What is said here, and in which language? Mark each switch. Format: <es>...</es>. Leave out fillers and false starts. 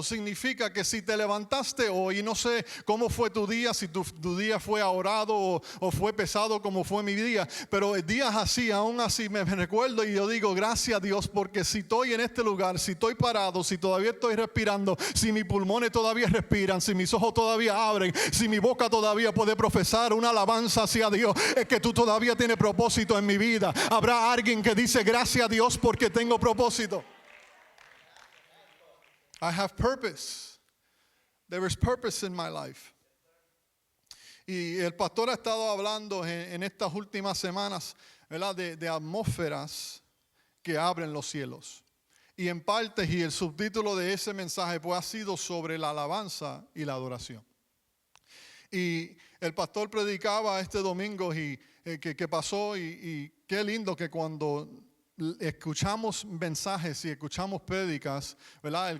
<es>Significa que si te levantaste hoy, y no sé cómo fue tu día, si tu día fue ahorrado o fue pesado como fue mi día, pero días así, aún así me recuerdo y yo digo: gracias a Dios, porque si estoy en este lugar, si estoy parado, si todavía estoy respirando, si mis pulmones todavía respiran, si mis ojos todavía abren, si mi boca todavía puede profesar una alabanza hacia Dios, es que tú todavía tienes propósito en mi vida. Habrá alguien que dice: gracias a Dios porque tengo propósito.</es> <en>I have purpose. There is purpose in my life.</en> <es>Y el pastor ha estado hablando en estas últimas semanas, ¿verdad?, de atmósferas que abren los cielos. Y en parte, y el subtítulo de ese mensaje pues ha sido sobre la alabanza y la adoración. Y el pastor predicaba este domingo y que pasó, y qué lindo que cuando escuchamos mensajes y escuchamos prédicas, ¿verdad?</es>